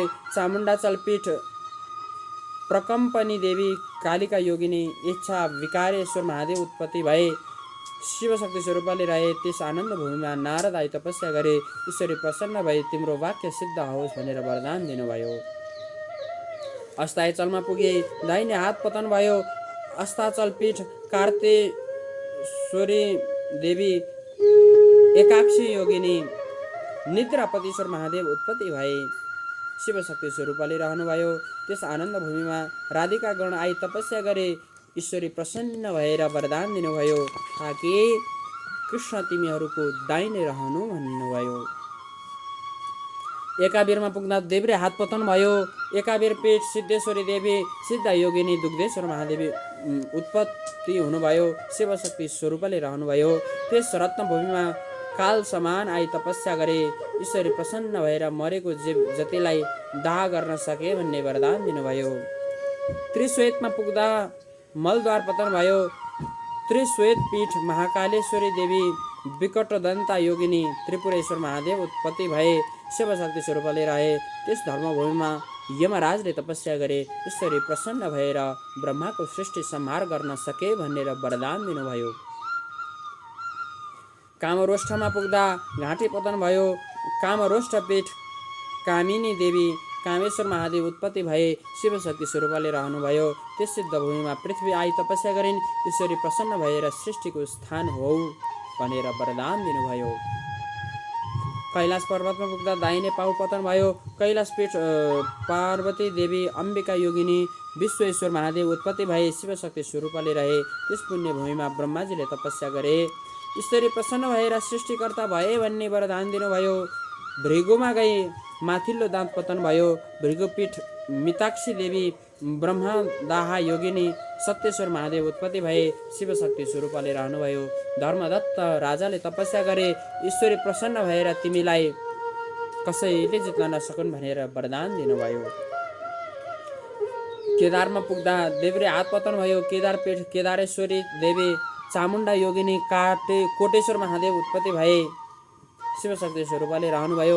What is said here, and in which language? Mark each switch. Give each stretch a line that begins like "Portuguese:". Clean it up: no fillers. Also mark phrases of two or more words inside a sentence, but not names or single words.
Nepali: चामुण्डाचल पीठ प्रकम्पनी देवी, कालिका योगिनी इच्छा विकारेश्वर महादेव उत्पत्ति भए, शिवशक्ति स्वरूपले रहे। त्यस आनन्द भूमिमा नारद आई तपस्या गरे। ईश्वरी प्रसन्न भई तिम्रो वाक्य सिद्ध होस् भनेर वरदान दिनुभयो। अस्ताचलमा पुगे दाहिने हात पतन भयो। अस्ताचल पीठ कार्तेश्वरी देवी, एकाक्षी योगिनी निद्रापतिश्वर महादेव उत्पत्ति भए, शिवशक्ति स्वरूपले रहनुभयो। त्यस आनन्द भूमिमा राधिका गण आई तपस्या गरे। ईश्वरी प्रसन्न भएर वरदान दिनुभयो, ताकि कृष्ण तिमीहरूको दाहिने रहनु भन्नुभयो। एकाबीरमा पुग्दा देब्रे हात पतन भयो। एकाबीर पीठ सिद्धेश्वरी देवी, सिद्ध योगिनी दुग्धेश्वर महादेवी उत्पत्ति हुनुभयो, शिवशक्ति स्वरूपले रहनुभयो। त्यस रत्नभूमिमा काल समान आई तपस्या गरे। ईश्वरी प्रसन्न भएर मरेको जीव जतिलाई दाह गर्न सके भन्ने वरदान दिनुभयो। त्रिश्वेतमा पुग्दा मलद्वार पतन भयो। त्रिश्वेत पीठ महाकालेश्वरी देवी, विकटदन्ता योगिनी त्रिपुरेश्वर महादेव उत्पत्ति भए, शिवशक्ति स्वरूपले रहे। त्यस धर्मभूमिमा यमराजले तपस्या गरे। ईश्वरी प्रसन्न भएर ब्रह्माको सृष्टि संहार गर्न सके भनेर वरदान दिनुभयो। कामरोष्ठमा पुग्दा घाँटी पतन भयो। कामरोष्ठ पीठ कामिनी देवी कामेश्वर महादेव उत्पत्ति भए शिवशक्ति स्वरूपले रहनुभयो। त्यस सिद्ध भूमिमा पृथ्वी आई तपस्या गरिन्। ईश्वरी प्रसन्न भएर सृष्टिको स्थान हो भनेर वरदान दिनुभयो। कैलाश पर्वतमा पुग्दा दाहिने पाउ पतन भयो। कैलाश पीठ पार्वती देवी अम्बिका योगिनी विश्वेश्वर महादेव उत्पत्ति भए शिवशक्ति स्वरूपले रहे। त्यस पुण्य भूमिमा ब्रह्माजीले तपस्या गरे। ईश्वरी प्रसन्न भएर सृष्टिकर्ता भए भन्ने वरदान दिनुभयो। भृगुमा गई माथिल्लो दाँत पतन भयो। भृगुपीठ मिताक्षी देवी ब्रह्मदाहा योगिनी सत्येश्वर महादेव उत्पत्ति भए शिवशक्ति स्वरूपले रहनुभयो। धर्मदत्त राजाले तपस्या गरे। ईश्वरी प्रसन्न भएर तिमीलाई कसैले जित्न नसकुन् भनेर वरदान दिनुभयो। केदारमा पुग्दा देव्रे हात पतन भयो। केदारपीठ केदारेश्वरी देवी चामुण्डा योगिनी कोटेश्वर महादेव उत्पत्ति भए शिवशक्ति स्वरूपले रहनुभयो।